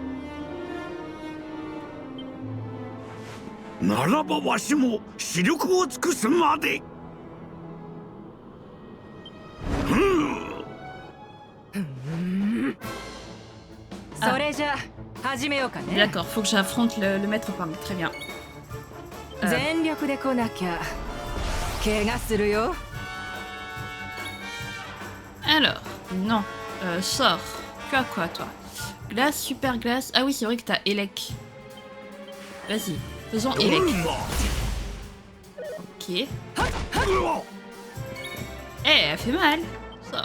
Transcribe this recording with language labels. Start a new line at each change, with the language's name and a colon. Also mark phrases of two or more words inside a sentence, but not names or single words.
Japanese: ならばわしも視力を尽くすまで。それじゃ始めようかね。
French: D'accord, faut que j'affronte le maître Pang. Très bien.
Japanese: 全力で来なきゃ怪我するよ。
French: Alors, non. Sort. Tu as quoi, toi? Glace, super glace. Ah oui, c'est vrai que t'as Elec. Vas-y, faisons Elec. Ok. Elle fait mal. Sort.